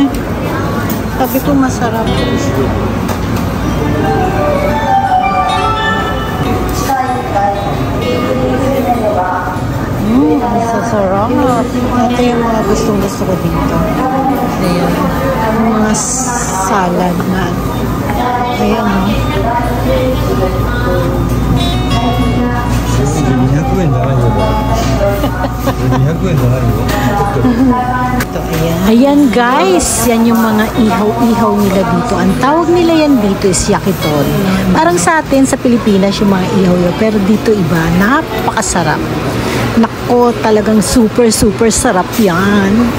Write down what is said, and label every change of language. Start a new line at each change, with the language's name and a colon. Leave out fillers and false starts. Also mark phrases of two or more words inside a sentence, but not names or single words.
Filipino: Sabi ko masarap. Sasarap. Ito yung mga gustong-gusto ko dito. Ayan. Yung mga salad na. Ayan, no?
Japanese: 200 円じゃないよ。200円じゃないよ。
Filipino: Ito, ayan. Ayan guys, yan yung mga ihaw-ihaw nila dito. Ang tawag nila yan dito is yakitori. Parang sa atin sa Pilipinas yung mga ihaw-ihaw, pero dito iba, napakasarap. Nako, talagang super sarap yan.